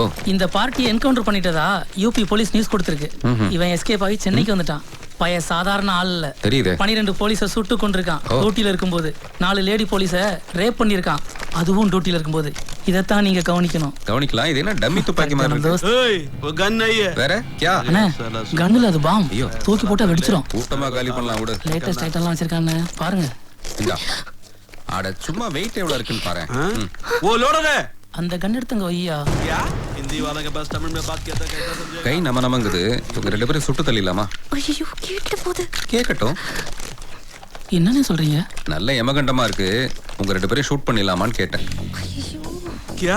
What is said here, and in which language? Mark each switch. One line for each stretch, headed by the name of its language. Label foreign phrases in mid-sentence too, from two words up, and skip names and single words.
Tamil: இந்த பார்ட்டியை என்கவுண்டர் பண்ணிட்டதா யூபி போலீஸ் நியூஸ் கொடுத்திருக்கு. இவன் எஸ்கேப் ஆகி சென்னைக்கு வந்துட்டான். பைய சாதாரண ஆள் இல்ல. தெரியுது. 12 போலீஸை சுட்டு கொண்டிருக்கான் டியூட்டில இருக்கும்போது. 4 லேடி போலீஸை ரேப் பண்ணிருக்கான், அதுவும் டியூட்டில இருக்கும்போது. இதத்தான் நீங்க கவனிக்கணும். கவனிக்கலாம். இது என்ன டம்மி துப்பாக்கி மாதிரி இருக்கு? ஏய்,
Hindi: वो गन नहीं है.
Tamil: வேற क्या? அண்ணே, கன்னுல அது பாம். தூக்கி போட்டா வெடிச்சிரும். கூட்டமா காலி பண்ணலாம் விடு. லேட்டஸ்ட் ஐட்டம்லாம் வச்சிருக்காங்க பாருங்க. இந்தா. அட சும்மா வெயிட் எவ்வளவு இருக்குன்னு பாரு.
Hindi: वो लोड है.
Tamil: அந்த கன் எடுத்துங்க ஐயா.
Hindi: क्या? हिंदी वाला के पास तमिल में बात करता कैसा समझेगा?
Tamil: கை நம்ம நமங்குது. இவங்க ரெண்டு பேரும் சுட்டு தள்ளிடலாமா? ஐயோ, கேட்ட போது. கேட்கட்டும். என்னன்னு சொல்றீங்க? நல்ல எமகண்டமா இருக்கு. உங்க ரெண்டு பேரும் ஷூட் பண்ணிடலாமான்னு கேட்டேன்.
Hindi: क्या?